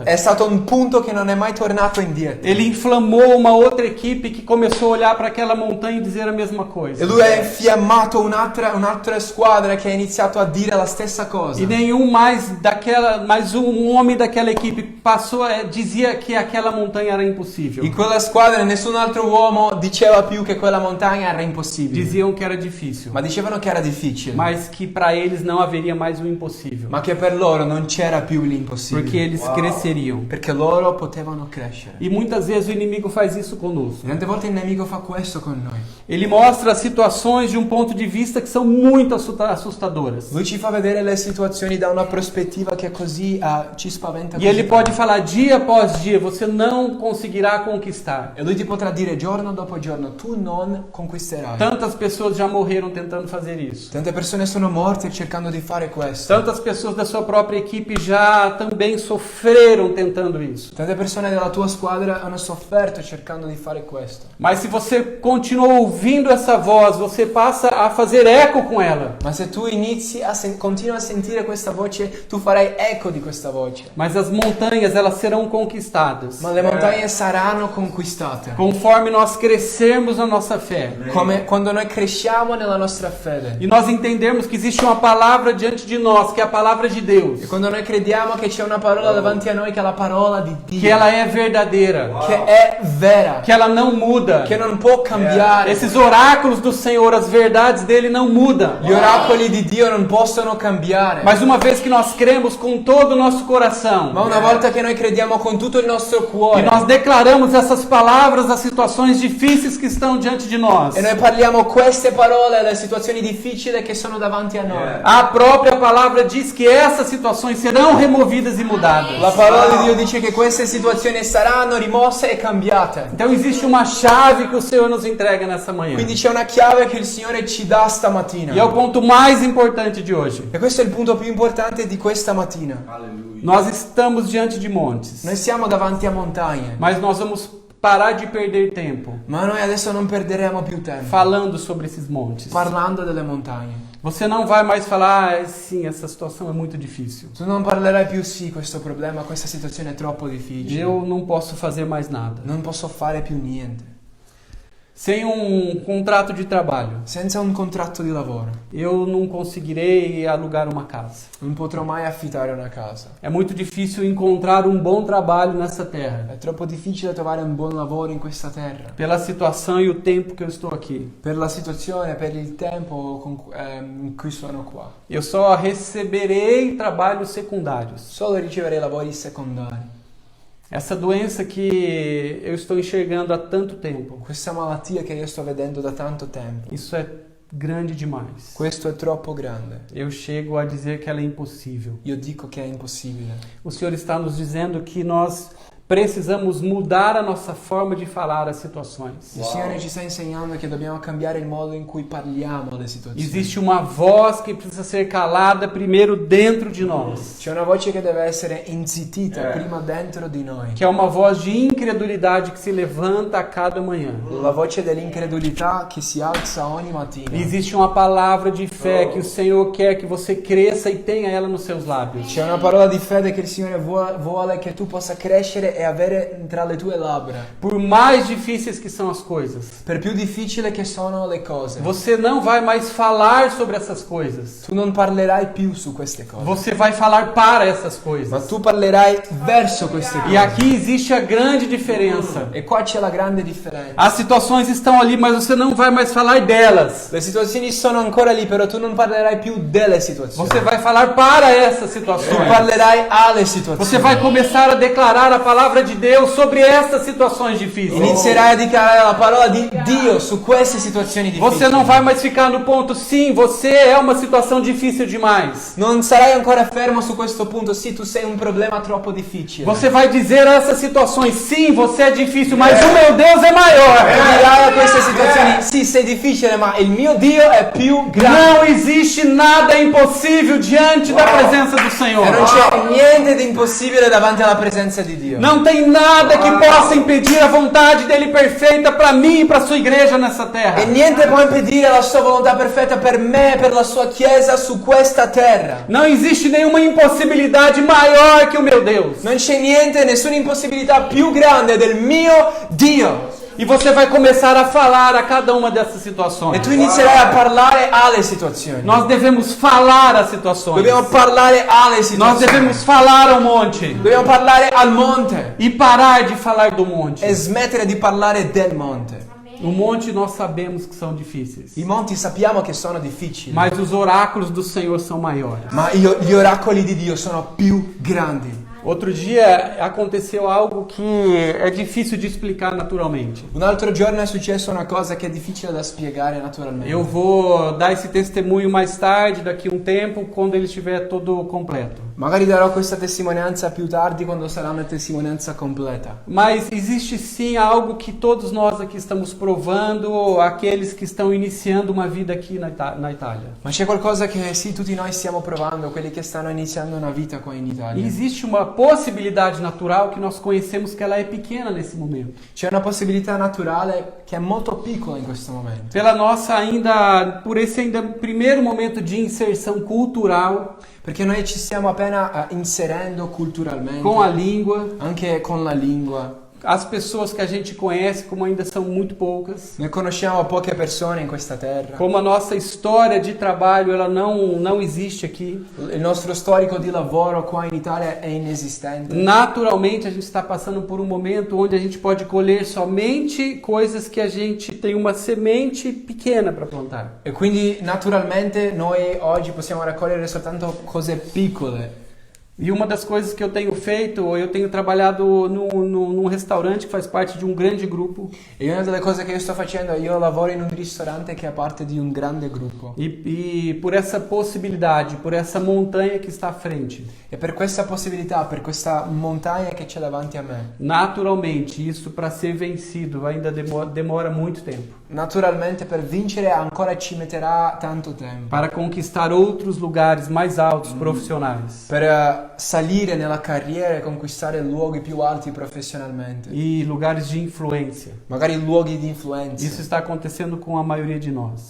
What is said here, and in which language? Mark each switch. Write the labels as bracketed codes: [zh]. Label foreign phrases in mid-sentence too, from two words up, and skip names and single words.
[it] è stato un punto che non è mai tornato indietro. [pt] Ele inflamou uma outra equipe que começou a olhar para aquela montanha e dizer a mesma coisa. [it] E lui ha infiammato un'altra squadra che ha iniziato a dire la stessa cosa. [pt] E nenhum mais um homem daquela equipe dizia que aquela montanha era impossível. [it] In quella squadra nessun altro uomo diceva più che quella montagna era impossibile. [pt] Diziam que era difícil, [it] Ma dicevano che era difficile. [pt] mas que para eles não haveria mais o impossível, [it] Ma che per loro non c'era più [pt] porque [it] l'impossibile. [pt] eles cresceriam. [it] Perché loro potevano crescere. [pt] E muitas vezes o inimigo faz isso conosco. [it] E tante volte il nemico fa questo con noi. [pt] Ele mostra situações de um ponto de vista que são muito assustadoras. [it] Lui ci fa vedere le situazioni da una prospettiva che così ci spaventa E così [pt] ele [it] tanto. [pt] pode falar dia após dia, você não conseguirá conquistar. [it] E lui ti potrà dire giorno dopo giorno, tu non conquisterai. [pt] Tantas pessoas já morreram tentando fazer isso. [it] Tante persone sono morte cercando di fare questo. [pt] Tantas pessoas da sua própria equipe já também sofreram tentando isso. [it] Tante persone della tua squadra hanno sofferto cercando di fare questo. [pt] Mas se você continua ouvindo essa voz, você passa a fazer eco com ela. [it] Ma se tu inizi continui a sentire questa voce, tu farai eco di questa voce. [pt] Mas as montanhas, elas serão conquistadas. [it] Ma le montagne saranno conquistate. [pt] Conforme nós crescermos na nossa fé. [it] Come quando noi cresciamo nella nostra fede. [pt] E nós entendermos que existe uma palavra diante de nós, que é a palavra de Deus. [it] E quando noi crediamo che c'è una parola davanti a noi che è la parola di Dio. [pt] Que ela é verdadeira. [it] Che è vera. [pt] Que ela não muda. [it] Che non può cambiare. [pt] Esses oráculos do Senhor, as verdades dele não mudam. [it] Gli oracoli di Dio non possono cambiare. [pt] Mas uma vez que nós cremos com todo o nosso coração, [it] Ma una volta che noi crediamo con tutto il nostro e cuore [pt] nós declaramos essas palavras às situações difíceis que estão diante de nós, [it] e noi parliamo queste parole alle situazioni difficili che sono davanti a noi. [pt] a própria palavra diz que essas situações serão removidas e mudadas. [it] La parola di Dio dice che queste situazioni saranno rimosse e cambiate. [pt] Então existe uma chave que o Senhor nos entrega nessa manhã. [it] Quindi c'è una chiave che il Signore ci dà stamattina. [pt] E é o ponto mais importante de hoje. [it] E questo è il punto più importante di questa mattina. [pt] Nós estamos diante de montes, [it] Noi siamo davanti a montagne, [pt] mas nós vamos parar de perder tempo [it] ma noi adesso non perderemo più tempo [pt] falando sobre esses montes. [it] parlando delle montagne. [pt] Você não vai mais falar, sim, essa situação é muito difícil. [it] Tu non parlerai più, sì, questo problema, questa situazione è troppo difficile. [pt] Eu não posso fazer mais nada. [it] Non posso fare più niente. [pt] Sem um contrato de trabalho, [it] Senza un contratto di lavoro [pt] eu não conseguirei alugar uma casa. [it] non potrò mai affittare una casa. [pt] É muito difícil encontrar um bom trabalho nessa terra, [it] È troppo difficile trovare un buon lavoro in questa terra. [pt] pela situação e o tempo que eu estou aqui. [it] Per la situazione, per il tempo in cui sono qua. [pt] Eu só receberei trabalhos secundários. [it] Solo riceverei lavori secondari. [pt] Essa doença que eu estou enxergando há tanto tempo, [it] Questa malattia che io sto vedendo da tanto tempo. [pt] isso é grande demais. [it] Questo è troppo grande. [pt] Eu chego a dizer que ela é impossível. [it] Io dico che è impossibile. [pt] O Senhor está nos dizendo que nós precisamos mudar a nossa forma de falar as situações. [it] Il Signore ci sta insegnando che dobbiamo cambiare il modo in cui parliamo alle situazioni. [pt] Existe uma voz que precisa ser calada primeiro dentro de nós, [it] C'è una voce che deve essere inzittita prima dentro di noi. [pt] que é uma voz de incredulidade que se levanta a cada manhã. [it] La voce dell'incredulità che si alza ogni mattina. [pt] E existe uma palavra de fé que o Senhor quer que você cresça e tenha ela nos seus lábios. [it] C'è una parola di fede che il Signore vuole che tu possa crescere e avere tra le tue labbra. [pt] Por mais difíceis que são as coisas, [it] Per più difficile che sono le cose, [pt] você não vai mais falar sobre essas coisas. [it] tu non parlerai più su queste cose, [pt] Você vai falar para essas [it] ma [pt] coisas. [it] tu parlerai verso queste cose. [pt] E aqui existe a grande diferença. [it] E qua c'è la grande differenza. [pt] As situações estão ali, mas você não vai mais falar delas. [it] Le situazioni sono ancora lì, però tu non parlerai più delle situazioni. [pt] Você vai falar para essas [it] Tu [pt] situações. [it] parlerai alle situazioni. [pt] Você vai começar a declarar a palavra de Deus sobre essas situações difíceis. [it] Inizierai a dichiarare la parola di Dio su queste situazioni difficili. [pt] Você não vai mais ficar no ponto, sim, você é uma situação difícil demais. [it] Non sarai ancora fermo su questo punto. Sì, tu sei un problema troppo difficile. [pt] Você vai dizer a essas situações, sim, você é difícil, mas o meu Deus é maior. [it] Dirai a queste situazioni, sì, sei difficile, ma il mio Dio è più grande. [pt] Não existe nada impossível diante da presença do Senhor. [it] E non c'è niente di impossibile davanti alla presenza di Dio. [pt] Não tem nada que possa impedir a vontade dele perfeita para mim e para sua igreja nessa terra. [it] E niente può impedire la sua volontà perfetta per me e per la sua chiesa su questa terra. [pt] Não existe nenhuma impossibilidade maior que o meu Deus. [it] Non c'è niente, nessuna impossibilità più grande del mio Dio. [pt] E você vai começar a falar a cada uma dessas situações. [it] E tu inizierai a parlare alle situazioni. [pt] Nós devemos falar as situações. [it] Dobbiamo parlare alle [pt] Nós [it] situazioni. [pt] devemos falar ao monte [it] Dobbiamo parlare al monte [pt] e parar de falar do monte. [it] e smettere di parlare del monte. [pt] O monte nós sabemos que são difíceis, [it] I monti sappiamo che sono difficili, [pt] mas os oráculos do Senhor são maiores. [it] ma gli oracoli di Dio sono più grandi. [pt] Outro dia aconteceu algo que é difícil de explicar naturalmente. [it] Un altro giorno è successa una cosa che è difficile da spiegare naturalmente. [pt] Eu vou dar esse testemunho mais tarde, daqui a um tempo, quando ele estiver todo completo. [it] Magari darò questa testimonianza più tardi quando sarà una testimonianza completa. [pt] Mas existe sim algo que todos nós aqui estamos provando, aqueles que estão iniciando uma vida aqui na Itália. [it] Ma c'è qualcosa che sì, tutti noi stiamo provando, quelli che stanno iniziando una vita qua in [pt] E [it] Italia. [pt] existe uma possibilidade natural que nós conhecemos que ela é pequena nesse momento. [it] C'è una possibilità naturale che è molto piccola in questo momento. [pt] Pela nossa por esse ainda primeiro momento de inserção cultural, [it] Perché noi ci stiamo appena inserendo culturalmente, [pt] com a língua, [it] anche con la lingua. [pt] as pessoas que a gente conhece, como ainda são muito poucas, [it] Noi conosciamo poche persone in questa terra. [pt] como a nossa história de trabalho ela não existe aqui. [it] Il nostro storico di lavoro qua in Italia è inesistente. [pt] Naturalmente a gente está passando por um momento onde a gente pode colher somente coisas que a gente tem uma semente pequena para plantar. [it] E quindi naturalmente noi oggi possiamo raccogliere soltanto cose piccole. [pt] E uma das coisas que eu tenho feito, eu tenho trabalhado num restaurante que faz parte de um grande grupo. [it] E una delle cose che io sto facendo, io lavoro in un ristorante che è parte di un grande gruppo. [pt] E por essa possibilidade, por essa montanha que está à frente, [it] E per questa possibilità, per questa montagna che c'è davanti a me, [pt] naturalmente, isso para ser vencido ainda demora muito tempo. [it] naturalmente per vincere ancora ci metterà tanto tempo. [pt] Para conquistar outros lugares mais altos profissionais. [it] Per salire nella carriera e conquistare luoghi più alti professionalmente. [pt] E lugares de influência. [it] Magari luoghi di influenza. [pt] Isso está acontecendo com a maioria de nós.